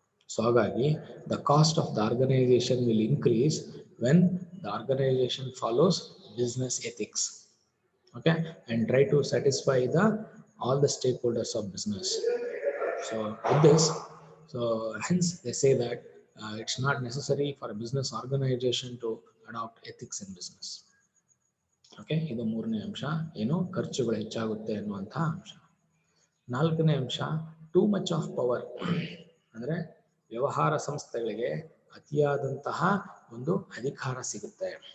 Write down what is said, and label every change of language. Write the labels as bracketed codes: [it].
[en] So ಹಾಗಾಗಿ the cost of the organization will increase when the organization follows business ethics, okay, and try to satisfy all the stakeholders of business. So with this, so hence they say that it's not necessary for a business organization to adopt ethics in business. [kn] Okay, ಇದು ಮೂರನೇ ಅಂಶ, ಏನು ಖರ್ಚುಗಳು ಹೆಚ್ಚಾಗುತ್ತೆ ಅನ್ನುವಂಥ ಅಂಶ. ನಾಲ್ಕನೇ ಅಂಶ, [en] Too much of power. [kn] ಅಂದ್ರೆ ವ್ಯವಹಾರ ಸಂಸ್ಥೆಗಳಿಗೆ ಅತಿಯಾದಂತಹ ಒಂದು ಅಧಿಕಾರ ಸಿಗುತ್ತೆ.